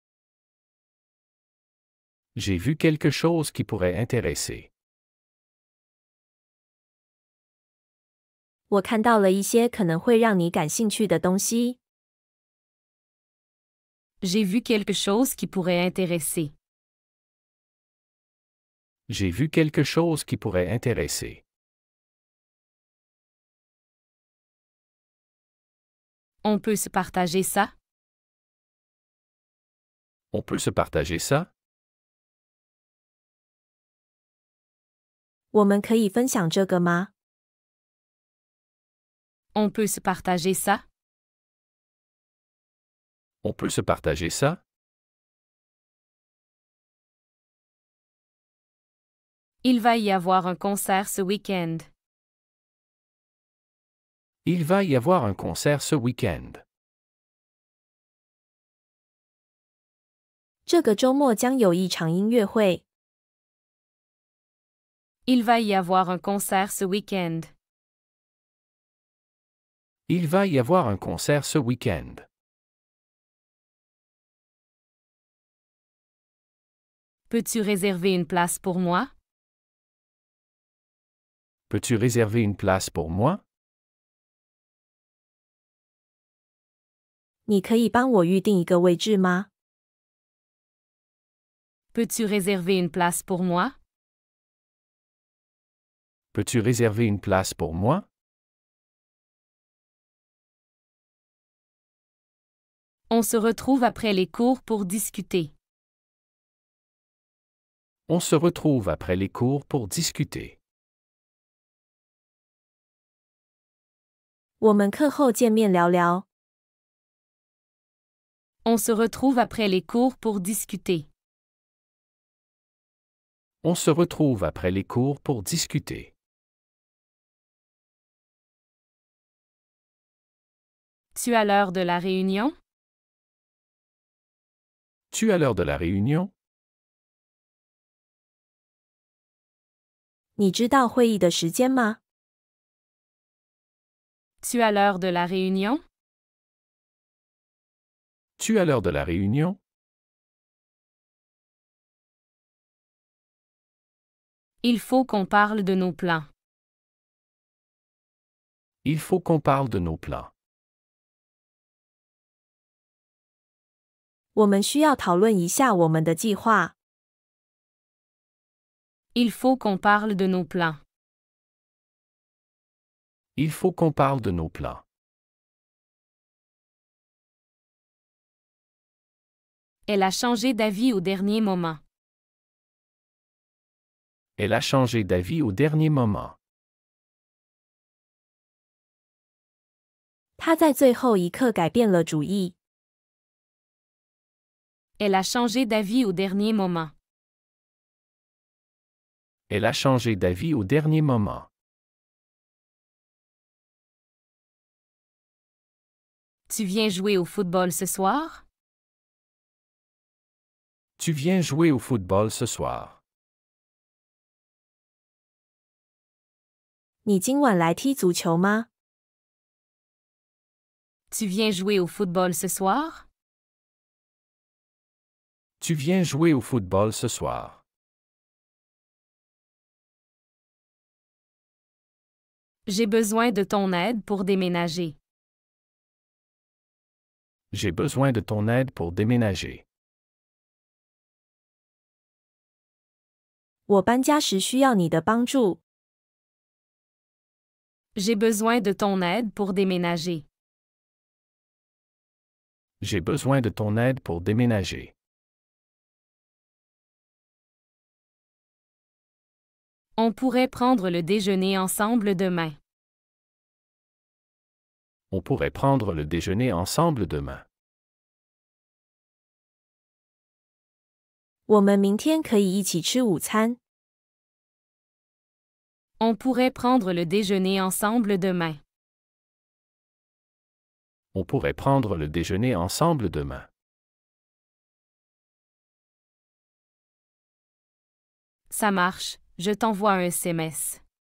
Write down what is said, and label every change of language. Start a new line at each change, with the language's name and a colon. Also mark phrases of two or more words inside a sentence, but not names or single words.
French: J'ai vu quelque chose qui pourrait intéresser.
Chinese: 我看到了一些可能会让你感兴趣的东西。
French: J'ai vu quelque chose qui pourrait intéresser. J'ai vu quelque chose qui pourrait intéresser. On peut se partager ça? On peut se partager ça?
Chinese: 我们可以分享这个吗？
French: On peut se partager ça? On peut se partager ça? Il va y avoir un concert ce week-end. Il va y avoir un concert ce week-end.
Chinese: 这个周末将有一场音乐会。
French: Il va y avoir un concert ce week-end. Il va y avoir un concert ce week-end. Peux-tu réserver une place pour moi? Peux-tu réserver une place pour moi?
Chinese: 你可以帮我预定一个位置吗？
French: Peux-tu réserver une place pour moi? Peux-tu réserver une place pour moi? On se retrouve après les cours pour discuter. On se retrouve après les cours pour discuter.
Chinese: 我们课后见面聊聊。
French: On se retrouve après les cours pour discuter. On se retrouve après les cours pour discuter. Tu as l'heure de la réunion? Tu as l'heure de la réunion?
Chinese: 你知道会议的时间吗？
French: Tu as l'heure de la réunion? Tu as l'heure de la réunion? Il faut qu'on parle de nos plans. Il faut qu'on parle de nos plans.
Chinese: 我们需要讨论一下我们的计划。
French: Il faut qu'on parle de nos plans. Il faut qu'on parle de nos plans. Elle a changé d'avis au dernier moment. Elle a changé d'avis au dernier moment.
Chinese: 他在最后一刻改变了主意。
French: Elle a changé d'avis au dernier moment. Elle a changé d'avis au dernier moment. Tu viens jouer au football ce soir? Tu viens jouer au football ce soir.
Chinese: 你今晚来踢足球吗？
French: Tu viens jouer au football ce soir? Tu viens jouer au football ce soir. J'ai besoin de ton aide pour déménager. J'ai besoin de ton aide pour déménager.
Chinese: 我搬家时需要你的帮助。
French: J'ai besoin de ton aide pour déménager. J'ai besoin de ton aide pour déménager. On pourrait prendre le déjeuner ensemble demain. On pourrait prendre le déjeuner ensemble demain.
Chinese: 我们明天可以一起吃午餐。
French: On pourrait prendre le déjeuner ensemble demain. On pourrait prendre le déjeuner ensemble demain. Ça marche, je t'envoie un SMS.